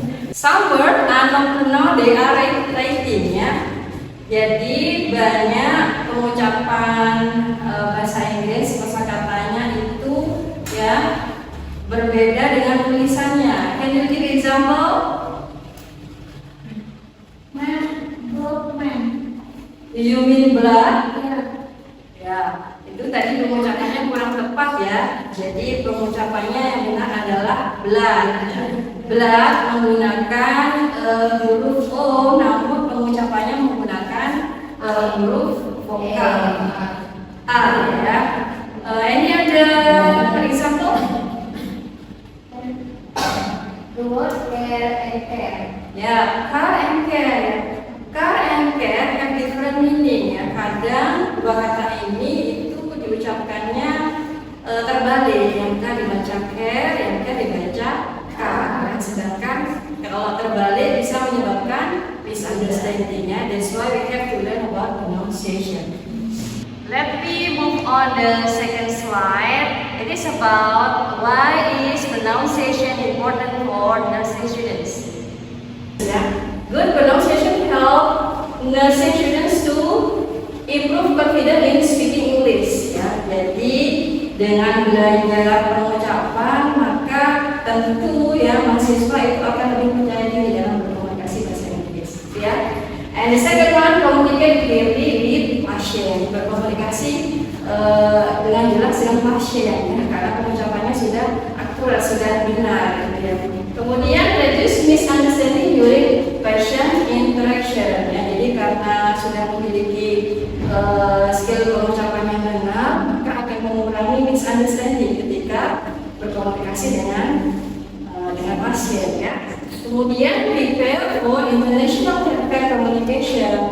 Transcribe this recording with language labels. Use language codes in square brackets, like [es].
[en] Some words are not pronounced, they are writing ya. [id] Jadi banyak pengucapan bahasa Inggris kosakatanya itu ya berbeda dengan tulisannya. [en] Can you give example example? Man, good man. Do you mean blood? Yeah. [id] Ya, itu tadi pengucapannya kurang tepat ya. Jadi pengucapannya yang benar adalah blood. Blood menggunakan huruf O, namun pengucapannya menggunakan huruf vokal A ya. Ini ada example? [en] The word care and care. Ya, car and care. Car and care have different meaning ya. [id] Kadang dua kata ini itu diucapkannya terbalik. Yang kan dibaca care, yang kan dibaca car. Sedangkan kalau terbalik bisa menyebabkan misunderstanding-nya. [en] That's why we have to learn about pronunciation. Let me move on the second slide. It is about why is pronunciation important for nursing students. Yeah. Good pronunciation help nursing students to improve confidence in speaking English. [id] Ya. Jadi dengan belajar pengucapan maka tentu ya mahasiswa itu akan lebih percaya diri dalam berkomunikasi bahasa Inggris. Ya. [en] And the second one, communicate clearly with pasien. [id] Berkomunikasi dengan jelas dengan pasien ya, karena pengucapannya sudah akurat, sudah benar. Ya. [en] Kemudian reduce misunderstanding during patient interaction. [id] Ya. Jadi karena sudah memiliki skill pengucapan yang benar, maka akan mengurangi misunderstanding ketika berkomunikasi dengan pasien ya. [en] Kemudian prepare for international healthcare communication.